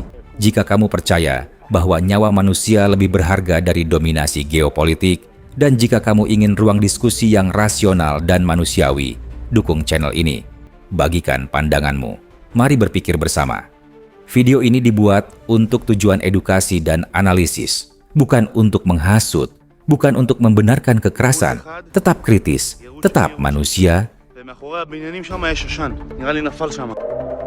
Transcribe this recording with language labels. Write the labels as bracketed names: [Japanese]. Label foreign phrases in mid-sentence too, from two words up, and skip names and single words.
[Indonesian] Jika kamu percaya bahwa nyawa manusia lebih berharga dari dominasi geopolitik, dan jika kamu ingin ruang diskusi yang rasional dan manusiawi, dukung channel ini. Bagikan pandanganmu. Mari berpikir bersama. Video ini dibuat untuk tujuan edukasi dan analisis, bukan untuk menghasut, bukan untuk membenarkan kekerasan. Tetap kritis, tetap manusia. [Hebrew] ומאחורי הבניינים שם יש עשן, נראה לי נפל שם.